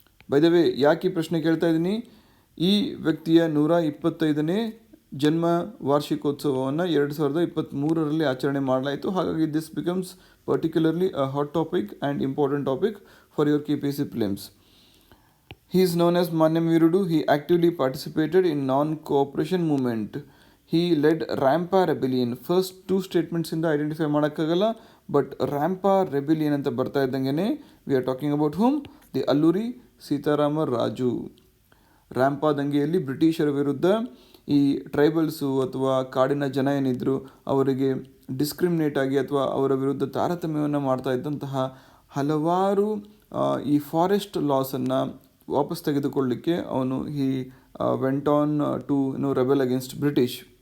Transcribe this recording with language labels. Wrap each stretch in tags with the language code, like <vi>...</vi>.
<en>by the way,</en> <kn>ಯಾಕೆ ಈ ಪ್ರಶ್ನೆ ಕೇಳ್ತಾ ಇದ್ದೀನಿ, ಈ ವ್ಯಕ್ತಿಯ 125ನೇ ಜನ್ಮ ವಾರ್ಷಿಕೋತ್ಸವವನ್ನು 2023ರಲ್ಲಿ ಆಚರಣೆ ಮಾಡಲಾಯಿತು. ಹಾಗಾಗಿ</kn> <en>This becomes particularly a hot topic and important topic for your KPSC prelims. He is known as Manyam Virudu. He actively participated in non-cooperation movement. He led Rampa Rebellion. First 2 statements</en> <kn>ಇಂದ identify ಮಾಡೋಕ್ಕಾಗಲ್ಲ,</kn> <en>but Rampa rebellion</en> <kn>ಅಂತ ಬರ್ತಾ ಇದ್ದಂಗೆ</kn> <en>We are talking about whom, the Alluri Sitarama Raju.</en> <kn>ರ್ಯಾಂಪಾ ದಂಗೆಯಲ್ಲಿ ಬ್ರಿಟಿಷರ ವಿರುದ್ಧ ಈ tribals ಅಥವಾ ಕಾಡಿನ ಜನ ಏನಿದ್ರು ಅವರಿಗೆ ಡಿಸ್ಕ್ರಿಮಿನೇಟ್ ಆಗಿ ಅಥವಾ ಅವರ ವಿರುದ್ಧ ತಾರತಮ್ಯವನ್ನು ಮಾಡ್ತಾ ಇದ್ದಂತಹ ಹಲವಾರು ಈ ಫಾರೆಸ್ಟ್ ಲಾಸನ್ನು ವಾಪಸ್ ತೆಗೆದುಕೊಳ್ಳಲಿಕ್ಕೆ ಅವನು</kn> <en>He went on to rebel against British.</en>